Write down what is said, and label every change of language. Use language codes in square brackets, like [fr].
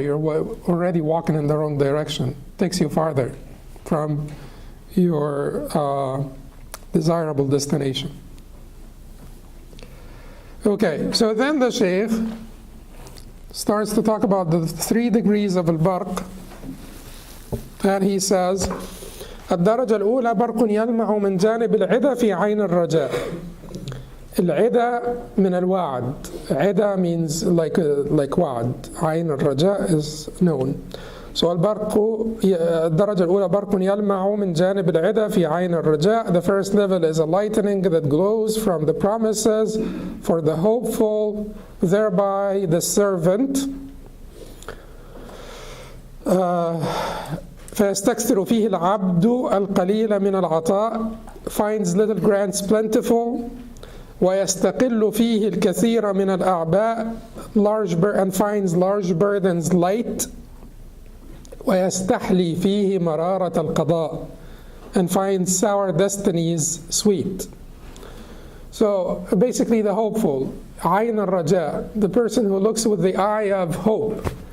[en] You're already walking in the wrong direction. It takes you farther from your desirable destination. Okay, so then the Shaykh starts to talk about the 3 degrees of al-barq. And he says, [ar] الدرجة الأولى برق يلمع من جانب العدا في عين الرجاء. العدا من الوعد. [en] عدا means like وعد. عين الرجاء is known. So [ar] الدرجة الأولى برق يلمع من جانب العدا في عين الرجاء. [en] The first level is a lightning that glows from the promises for the hopeful, thereby the servant. [ar] فيستكثر فيه العبد القليل من العطاء, [en] finds little grants plentiful. [ar] ويستقل فيه الكثير من الأعباء, [en] and finds large burdens light. [ar] ويستحلي فيه مرارة القضاء, [en] and finds sour destinies sweet. So basically the hopeful, عين الرجاء, the person who looks with the eye of hope.